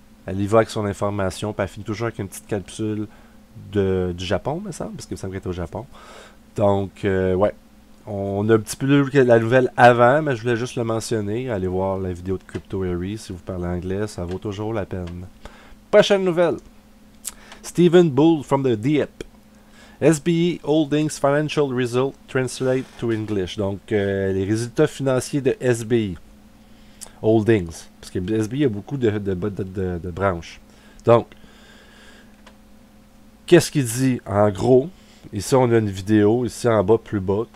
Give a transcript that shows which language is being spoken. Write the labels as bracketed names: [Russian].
[French] Elle y va avec son information, puis elle finit toujours avec une petite capsule du Japon, me semble, parce que ça me semble au Japon. Donc, ouais, on a un petit peu lu la nouvelle avant, mais je voulais juste le mentionner. Allez voir la vidéo de Crypto Harry si vous parlez anglais, ça vaut toujours la peine. Prochaine nouvelle. [English] Stephen Bull from the Deep. SBI Holdings Financial Result Translate to English. [French] Donc, les résultats financiers de SBI Holdings. Parce que SBI a beaucoup de branches. Donc, qu'est-ce qu'il dit? En gros, ici on a une vidéo, ici en bas, plus bas.